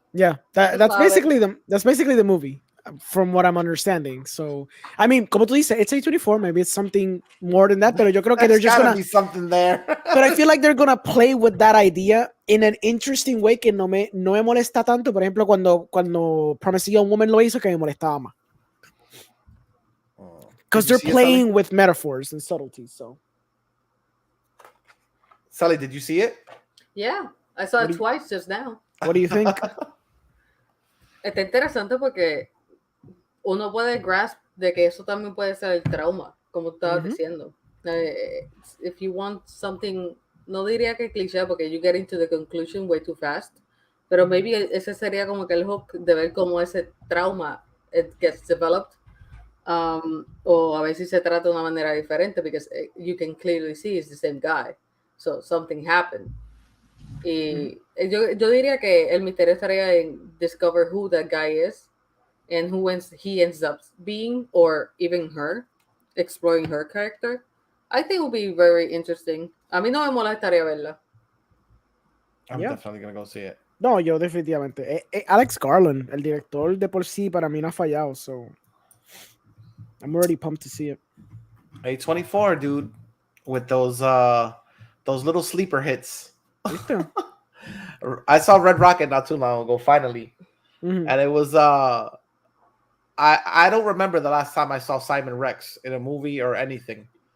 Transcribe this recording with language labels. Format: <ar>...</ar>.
<en>Yeah, that's basically the movie, from what I'm understanding. So, I mean,</en> <es>como tú dices,</es> <en>it's A24. Maybe it's something more than that.</en> <es>Pero yo creo que</es> <en>they're There's just gotta gonna. be something there. But I feel like they're gonna play with that idea in an interesting way</en> <es>que no me molesta tanto. Por ejemplo, cuando Promising Young Woman lo hizo, que me molestaba más.</es> <en>Because they're playing with metaphors and subtleties. So, CELY, did you see it? Yeah, I saw it twice just now. what do you think?</en> <es>Está interesante porque uno puede grasp de que eso también puede ser el trauma, como estaba diciendo.</es> <en>If you want something,</en> <es>no diría que cliché porque</es> <en>you get into the conclusion way too fast,</en> <es>pero maybe ese sería como que el hook de ver cómo ese trauma</es> <en>it gets developed,</en> <es>o a ver si se trata de una manera diferente,</es> <en>because you can clearly see it's the same guy, so something happened.</en> <es>Y yo diría que el misterio estaría en</es> <en>discover who that guy is and who he ends up being, or even her, exploring her character. I think it will be very interesting.</en> <es>A mí no me molestaría verla.</es> <en>I'm Yeah. definitely gonna go see it.</en> <es>No, yo definitivamente. Alex Garland, el director de por sí, para mí no ha fallado.</es> <en>So, I'm already pumped to see it. A24, dude, with those little sleeper hits.</en> <es>¿Viste?</es> <en>I saw Red Rocket not too long ago, finally, Mhm. and it was I don't remember the last time I saw Simon Rex in a movie or anything.</en>